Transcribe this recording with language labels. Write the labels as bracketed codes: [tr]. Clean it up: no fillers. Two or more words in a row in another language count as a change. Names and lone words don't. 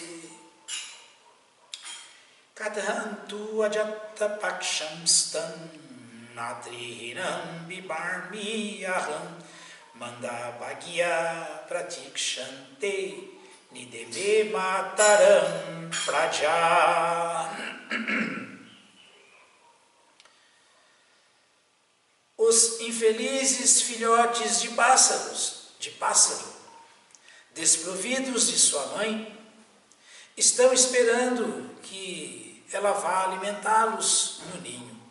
[sa] Kadhantu Ajata Paksham Stan Natrihinam bibarmi aham mandabhagya pratikshante nideme mataram praja. [pt] Os infelizes filhotes de pássaro, desprovidos de sua mãe, estão esperando que ela vá alimentá-los no ninho.